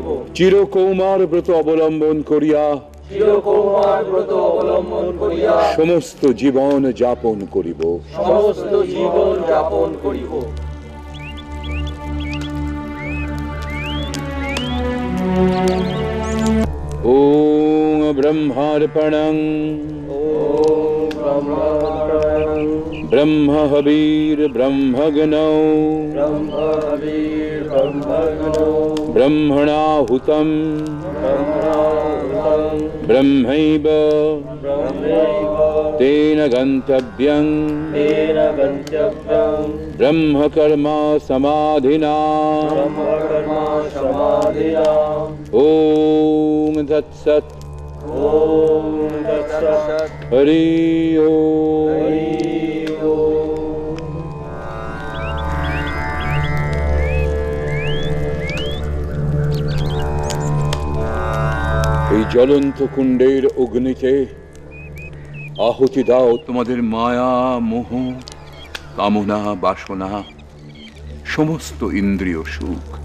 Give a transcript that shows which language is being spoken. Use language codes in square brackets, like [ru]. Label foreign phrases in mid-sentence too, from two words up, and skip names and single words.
[bn] চিরকৌমার ব্রত অবলম্বন করিয়া সমস্ত জীবন যাপন করিব। [sa] ওম ব্রহ্মার্পণং ब्रह्म हविर्ब्रह्मग्नौ ब्रह्मणाहुतं ब्रह्मैव तेन गन्तव्यं ब्रह्मकर्म समाधिना ॐ तत्सत् हरि ओम। [bn] এই জ্বলন্ত কুণ্ডের অগ্নিতে আহুতি দাও তোমাদের মায়া মোহ কামনা বাসনা সমস্ত ইন্দ্রিয় সুখ।